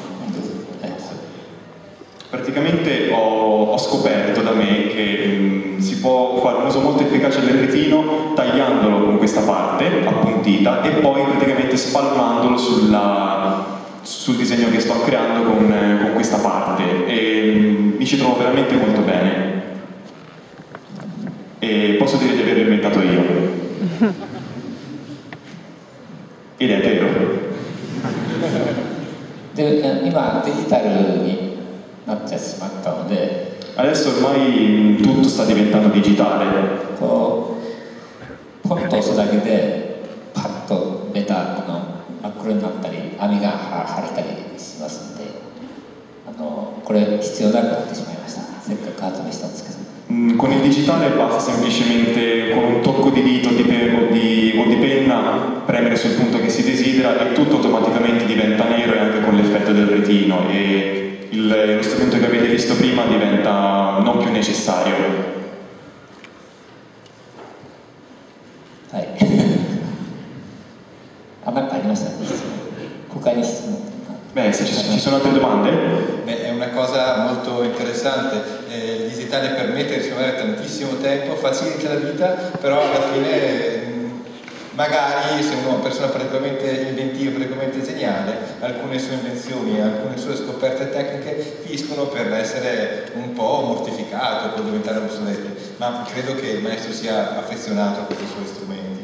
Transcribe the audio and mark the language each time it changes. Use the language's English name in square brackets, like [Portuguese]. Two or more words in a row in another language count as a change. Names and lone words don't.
[Italian] Praticamente ho scoperto da me che si può fare un uso molto efficace del retino tagliandolo con questa parte appuntita e poi praticamente spalmandolo sul disegno che sto creando con questa parte, e mi ci trovo veramente molto bene e posso dire di averlo inventato io ed è vero. [Japanese] で今デジタルになってしまったので [Italian] Adesso ormai tutto sta diventando digitale. [Japanese] こうポンと押すだけでパッとベタ真っ黒になったり網が張れたりしますのでこれ必要なくなってしまいました。せっかく発明したんですけど。 [Italian] Con il digitale basta semplicemente con un tocco di dito o di penna premere sul punto che si desidera e tutto automaticamente diventa nero, e anche con l'effetto del retino, e lo strumento che avete visto prima diventa non più necessario. [Japanese] はい。なんかありましたね。他に質問。 [Italian] Beh, se ci sono altre domande? Beh, è una cosa molto interessante. Il digitale permette di risparmiare tantissimo tempo, facilita la vita, però alla fine magari se uno è una persona particolarmente inventiva, particolarmente geniale, alcune sue invenzioni, alcune sue scoperte tecniche finiscono per essere un po' mortificate o per diventare obsolete, ma credo che il maestro sia affezionato a questi suoi strumenti.